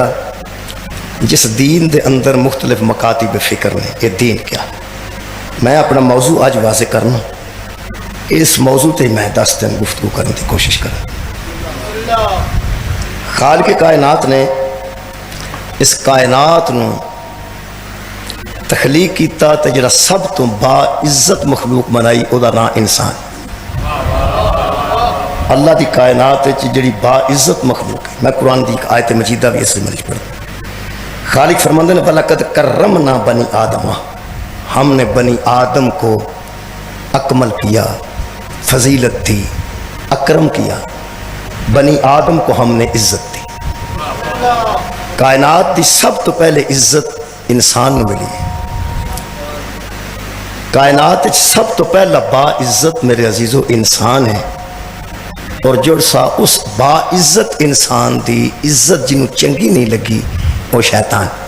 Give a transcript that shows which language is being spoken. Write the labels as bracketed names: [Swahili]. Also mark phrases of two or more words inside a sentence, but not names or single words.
[Punjabi] جس دین دے اندر مختلف مکاتب فکر نے، یہ دین کیا؟ [Urdu] میں اپنا موضوع آج واضح کرنا، اس موضوع تے میں 10 دن گفتگو کرنے کی کوشش کروں۔ [Punjabi] خالق کائنات نے اس کائنات نو تخلیق کیتا تے جڑا سب تو با عزت مخلوق بنائی او دا نام انسان۔ اللہ دی کائنات جڑی با عزت مخلوق ہے، میں قرآن دی آیت مجیدہ بھی اس میں پڑھتا۔ خالق فرماندے نے [Arabic] وَلَقَدْ كَرَّمْنَا بَنِي آدَمَ، [Urdu] ہم نے بنی آدم کو اکمل کیا، فضیلت دی، اکرم کیا، بنی آدم کو ہم نے عزت دی۔ [Punjabi] کائنات دی سب تو پہلے عزت انسان نے ملی ہے۔ کائنات سب تو پہلا با عزت میرے عزیزو انسان ہے، اور جڑ سا اس با عزت انسان دی عزت جنوں چنگی نہیں لگی وہ شیطان۔